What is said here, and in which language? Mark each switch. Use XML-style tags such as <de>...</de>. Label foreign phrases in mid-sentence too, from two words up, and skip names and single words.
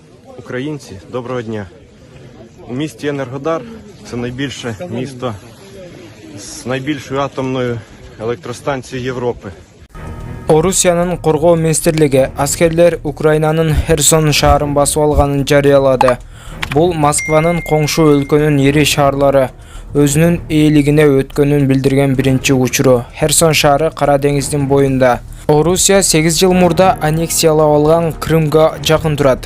<uk>Українці, доброго дня. У місті Енергодар, це найбільше місто з найбільшою атомною електростанцією Європи.</uk> <ky>Орусиянын Коргоо министрлиги аскерлер Украинанын Херсон шаарын басып алганын жарыялады. Бул Москванын коңшу өлкөнүн ири шаарлары өзүнүн ээлигине өткөнүн билдирген биринчи учуру. Херсон шаары Кара деңиздин боюнда. Орусия 8 жыл мурда аннексиялап алган Крымга жакын турат.</ky>